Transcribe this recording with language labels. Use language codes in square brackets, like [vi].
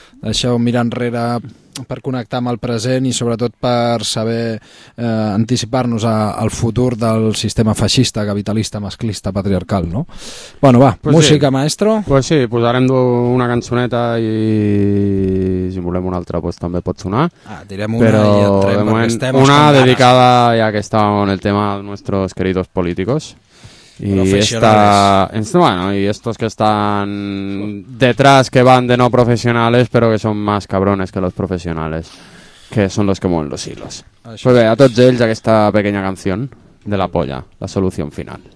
[ca] Això, mirar enrere per connectar amb el present i sobretot per saber anticipar-nos al futur del sistema feixista, capitalista, masclista, patriarcal, no? Bueno, va, pues música, sí. [es] Maestro. [ca] Pues sí, posarem una cançoneta i si volem una altra pues, també pot sonar. Ah, direm una. Però, i entrem en estem. Una dedicada, ganes. Ja que estàvem en el tema dels nostres queridos polítics. [es] Y estos que están detrás, que van de no profesionales, pero que son más cabrones que los profesionales, que son los que mueven los hilos. [ca] Això pues bé, a tots ells aquesta pequeña canció de la polla, la solució final.